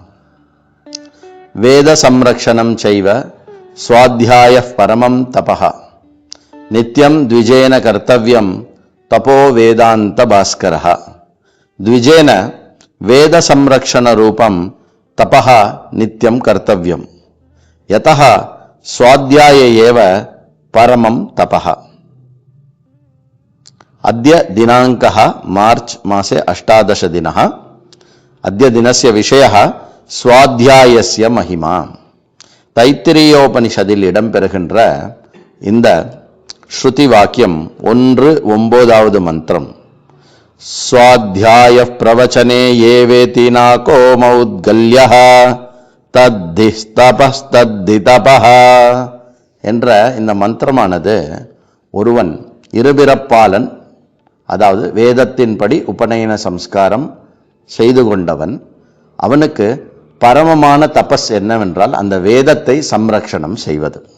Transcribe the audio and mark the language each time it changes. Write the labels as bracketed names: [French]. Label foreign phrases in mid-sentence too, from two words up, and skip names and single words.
[Sanskrit] वेद संरक्षणं चैव स्वाध्याय परमं तपः. नित्यं द्विजेन कर्तव्यं तपो वेदान्त भास्करः. द्विजेन वेद संरक्षण रूपं तपः नित्यं कर्तव्यम्. यतः स्वाध्याय एव परमं तपः. अद्य दिनांकः मार्च मासे 18 दिनः. अद्य दिनस्य विषयः स्वाध्यायस्य महिमा. [Tamil] தைத்திரீயோபனிஷதில் இடம்பெறுகின்ற இந்த ஸ்ருதி வாக்கியம் 1-9வது மந்திரம். [Sanskrit] स्वाध्याय प्रवचने एवेति नाको मौद्गल्यः तद्धितपस्तद्धितपः [Tamil] என்ற இந்த மந்திரமானது ஒருவன் இருபிறப்பாளன், அதாவது வேதத்தின்படி உபநயன சம்ஸ்காரம் செய்து கொண்டவன், அவனுக்கு பரமமான தபஸ் என்னவென்றால் அந்த வேதத்தை சம்ரக்ஷணம் செய்வது.